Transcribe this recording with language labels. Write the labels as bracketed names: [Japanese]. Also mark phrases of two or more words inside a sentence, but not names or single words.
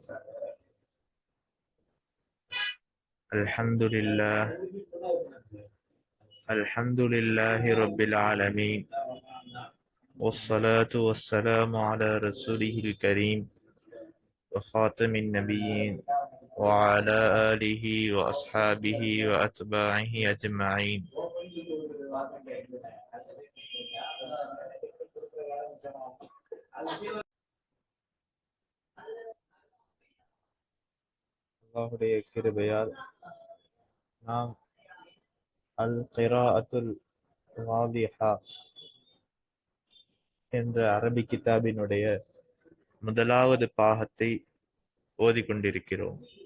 [Arabic] الحمد لله رب العالمين، والصلاة والسلام على رسوله الكريم وخاتم النبيين وعلى آله وأصحابه وأتباعه أجمعين. [Tamil] அல்லாஹ்வுடைய கிருபையால் நாம் அல் கிராஅத்துல் வாதிஹா என்ற அரபி கிதாபினுடைய முதலாவது பாகத்தை ஓதிக்கொண்டிருக்கிறோம்.